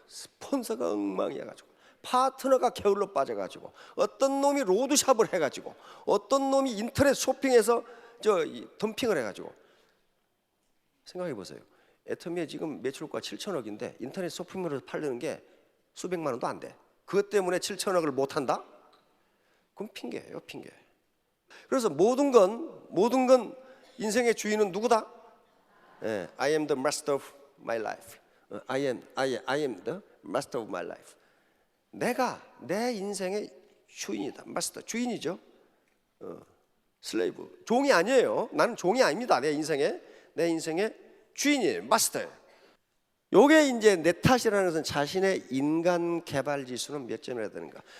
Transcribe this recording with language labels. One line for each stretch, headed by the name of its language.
Korean: 스폰서가 엉망이어가지고, 파트너가 게을러 빠져가지고, 어떤 놈이 로드샵을 해가지고, 어떤 놈이 인터넷 쇼핑해서 덤핑을 해가지고. 생각해 보세요. 애터미에 지금 매출가 7천억인데 인터넷 쇼핑몰에서 팔리는 게 수백만 원도 안 돼. 그것 때문에 7천억을 못 한다? 그럼 핑계예요, 핑계. 그래서 모든 건 인생의 주인은 누구다? 예,
English: I am the master of my life. I am the master of my life.
Korean: 내가 내 인생의 주인이다. 마스터, 주인이죠. 슬레이브, 종이 아니에요. 나는 종이 아닙니다. 내 인생의 주인이에요. 마스터예요. 요게 이제 내 탓이라는 것은 자신의 인간 개발 지수는 몇 점이나 되는가?